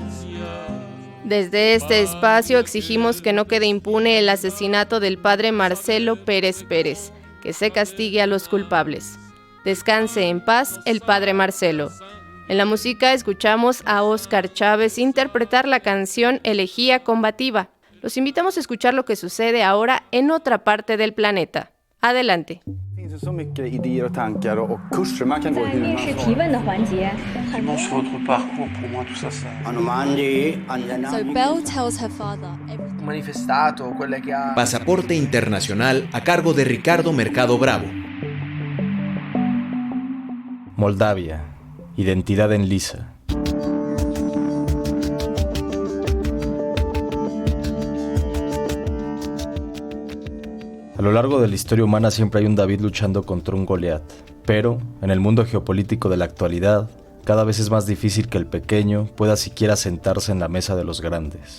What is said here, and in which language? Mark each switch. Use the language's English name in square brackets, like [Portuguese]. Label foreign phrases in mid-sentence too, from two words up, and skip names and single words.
[Spanish] Desde este espacio exigimos que no quede impune el asesinato del padre Marcelo Pérez Pérez, que se castigue a los culpables. Descanse en paz el padre Marcelo. En la música escuchamos a Óscar Chávez interpretar la canción Elegía Combativa. Los invitamos a escuchar lo que sucede ahora en otra parte del planeta. Adelante. [Swedish] Så mycket idéer och tankar och kurser man kan gå hur man [English] So Belle tells her father [Italian] manifestato, quelle che ha [Spanish] Pasaporte Internacional a cargo de Ricardo Mercado Bravo. Moldavia, identidad en lisa. A lo largo de la historia humana siempre hay un David luchando contra un Goliat, pero en el mundo geopolítico de la actualidad, cada vez es más difícil que el pequeño pueda siquiera sentarse en la mesa de los grandes.